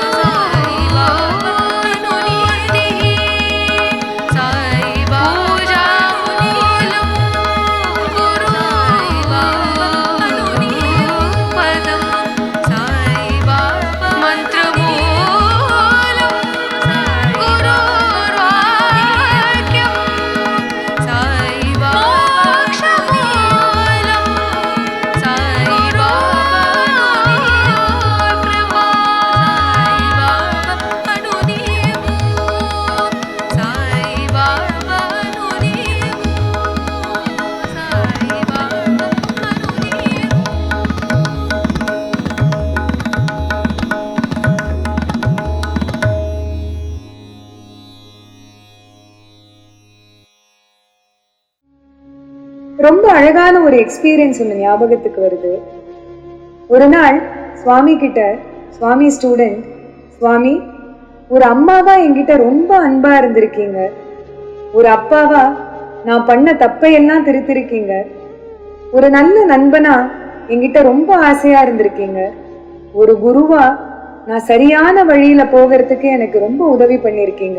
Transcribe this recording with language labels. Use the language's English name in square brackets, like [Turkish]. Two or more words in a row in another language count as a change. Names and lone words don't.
[Telugu] సాయి బాబా అను నీది సాయి పూజాములు గురు సాయి బాబా అను నీవు పదం సాయి బాబా మంత్రమూలం గురు వాక్యం సాయి మోక్షమూలం సాయి బాబా కృపా సాయి బాబా అను నీవు సాయి బాబా అను నీవు సాయి బాబా అను నీవు [Tamil] ரொம்ப அழகான ஒரு எக்ஸ்பீரியன்ஸ் ஒன்று ஞாபகத்துக்கு வருது. ஒரு நாள் சுவாமி கிட்ட சுவாமி ஸ்டூடெண்ட், சுவாமி ஒரு அம்மாவா என்கிட்ட ரொம்ப அன்பா இருந்திருக்கீங்க, ஒரு அப்பாவா நான் பண்ண தப்பையெல்லாம் திருத்திருக்கீங்க, ஒரு நல்ல நண்பனா என்கிட்ட ரொம்ப ஆசையா இருந்திருக்கீங்க, ஒரு குருவா நான் சரியான வழியில போகிறதுக்கு எனக்கு ரொம்ப உதவி பண்ணியிருக்கீங்க.